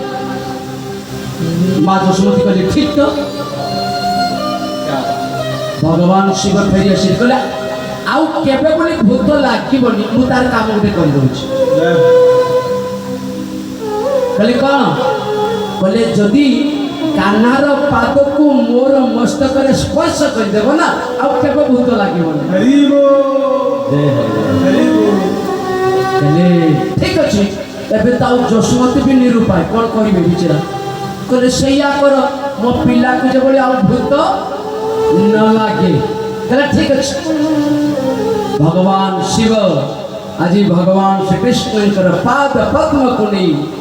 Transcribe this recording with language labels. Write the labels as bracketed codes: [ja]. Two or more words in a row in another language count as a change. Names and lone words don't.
[or] ମା ଯଶୋମତୀ କହିଲେ ଠିକ ତ ଭଗବାନ ଶିବ ଫେରି ଆସିଲେ କହିଲେ ଆଉ କେବେ ପୁଣି ଭୂତ ଲାଗିବନି ମୁଁ ତାର କାମ ଗୋଟେ କରିଦେଉଛି କହିଲେ କ'ଣ କହିଲେ ଯଦି କାହ୍ନାର ପାଦକୁ ମୋର ମସ୍ତକରେ ସ୍ପର୍ଶ କରିଦେବ ନା ଆଉ କେବେ ଭୂତ ଲାଗିବନି [hi] हरि बोल हरि बोल [or] କହିଲେ ଠିକ ଅଛି ଏବେ ତ ଆଉ ଯଶୋମତୀ ବି ନିରୁପାୟ କ'ଣ କରିବେ ବିଚାରା କହିଲେ ସେଇଆ କର ମୋ ପିଲାକୁ ଯେଭଳି ଆଉ ଭୂତ ନ ଲାଗେ କହିଲେ ଠିକ ଅଛି ଭଗବାନ ଶିବ ଆଜି ଭଗବାନ ଶ୍ରୀକୃଷ୍ଣଙ୍କର ପାଦ ପଦ୍ମକୁ ନେଇ